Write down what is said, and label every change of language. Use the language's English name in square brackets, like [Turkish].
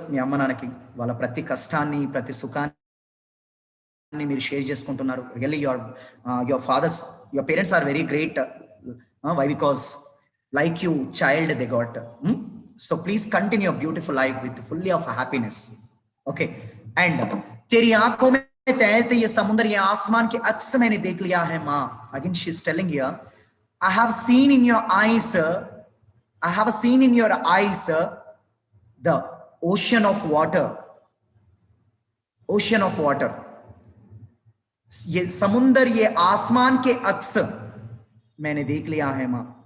[Telugu] మీ అమ్మ నాన్నకి వాళ్ళ ప్రతి కష్టాన్ని, ప్రతి సుఖాన్ని మీరు షేర్ చేసుకుంటున్నారు. [English] Really your fathers, your parents are very great. Why? Because like you child they got. So please continue your beautiful life with fully of happiness. Okay. [Hindi] And तेरी आंखों में तैरते ये समुद्र, ये आसमान के अक्स मैंने देख लिया है माँ. [English] Again she is telling here, I have seen in your eyes, I have seen in your eyes the ocean of water, ocean of water. [Hindi] ये समुद्र, ये आसमान के अक्स मैंने देख लिया है माँ.